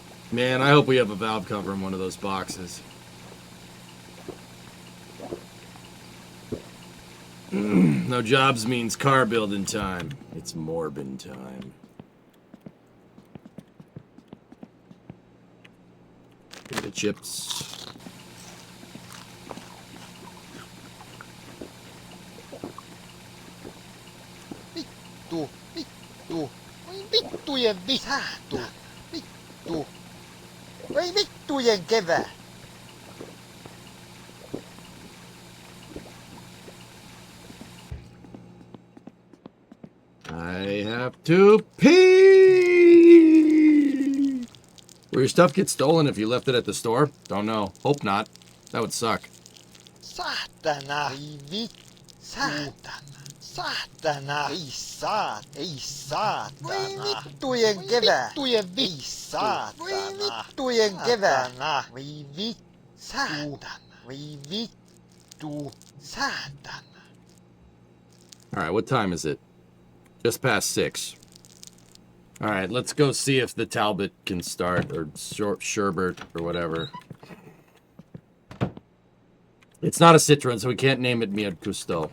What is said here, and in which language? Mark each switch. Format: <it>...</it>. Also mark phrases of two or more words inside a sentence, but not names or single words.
<en>Man, I hope we have a valve cover in one of those boxes. No jobs means car building time. It's Morbin time. Get the chips.</en> <fi>Vittu, vittu. Oi vittujen vittu. Vittu. Oi vittujen kevää.</fi> <en>I have to pee! Will your stuff get stolen if you left it at the store? Don't know. Hope not. That would suck.</en> <fi>Saatana. Ei vit. Saatana. Saatana. Ei saat. Ei saatana. Voi vittujen kevää. Vittujen vittu. Ei saatana. Voi vittujen kevää. Voi vit. Saatana. Voi vittu. Saatana.</fi> <en>Alright, what time is it? Just past 6. Alright, let's go see if the Talbot can start, or Sherbert, or whatever. It's not a Citroen, so we can't name it Miad Cousteau.</en>